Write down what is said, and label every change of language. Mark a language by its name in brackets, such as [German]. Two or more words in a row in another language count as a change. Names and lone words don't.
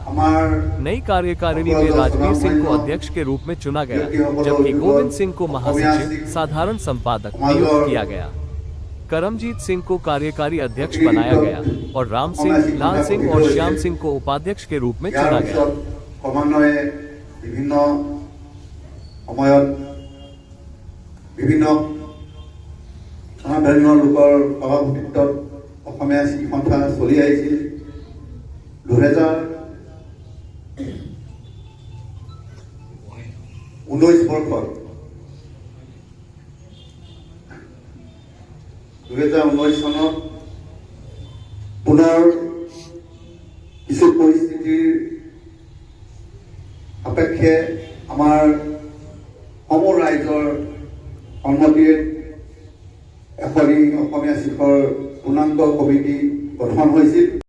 [Hindi] नई कार्यकारिणी में राजवीर सिंह को अध्यक्ष के रूप में चुना गया, जबकि गोविंद सिंह को महासचिव साधारण संपादक नियुक्त किया गया। करमजीत सिंह को कार्यकारी अध्यक्ष बनाया गया और राम सिंह, लाल सिंह और श्याम सिंह को उपाध्यक्ष के रूप में चुना गया। [Assamese] অসমীয়া শিক্ষা সন্থা চলি আহিছিল। 2019 বৰ্ষত 2019 চনত পুনৰ কিছু পৰিস্থিতিৰ সাপেক্ষে আমাৰ সমূহ ৰাইজৰ সন্মতিৰে এখনি অসমীয়া শিক্ষাৰ পূৰ্ণাংগ কমিটি গঠন হৈছিল।